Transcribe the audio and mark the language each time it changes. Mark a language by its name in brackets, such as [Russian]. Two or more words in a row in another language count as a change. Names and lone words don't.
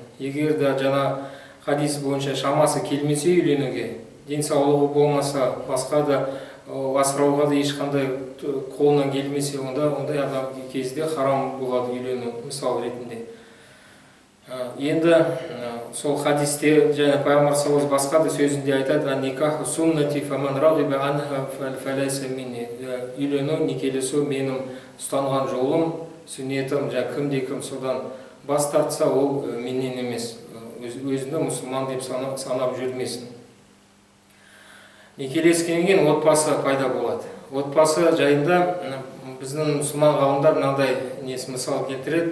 [Kazakh] Егер де жаңа хадис бойынша шамасы келмесе үйленуге, денсаулығы болмаса, басқа да асырауға да ешқандай қолынан келмесе, ондай адам кезде харам болады үйлену, мысал ретінде. Енді сол хадисте және пайғамбар саллаллаху басқа да сөзінде айтады: [Arabic] «النكاح سنتي فمن رغب عنها فليس مني». [Kazakh] Үйлену, некелесу менің ұстанған жолым, сүннетім, кімде-кім содан бас тартса, ол менен емес, өзіңді мұсылман деп санап жүрмесін. Некелескеннен кейін отбасы пайда болады. Отбасы жайында біздің мұсылман ғалымдар мынандай мысал келтіреді.